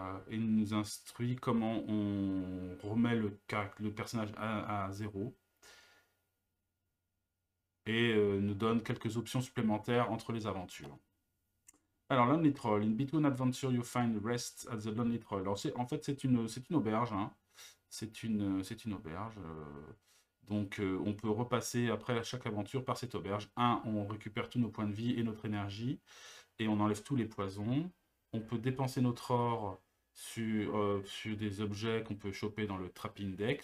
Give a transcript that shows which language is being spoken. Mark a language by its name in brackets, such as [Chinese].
[French] Il nous instruit comment on remet le personnage à zéro et nous donne quelques options supplémentaires entre les aventures. Alors, Lonely Troll. [English] In between adventure, you find rest at the Lonely Troll. [French] Alors, en fait, c'est une auberge, hein. C'est une auberge. Donc, on peut repasser après chaque aventure par cette auberge. On récupère tous nos points de vie et notre énergie, et on enlève tous les poisons. On peut dépenser notre or sur des objets qu'on peut choper dans le trapping deck.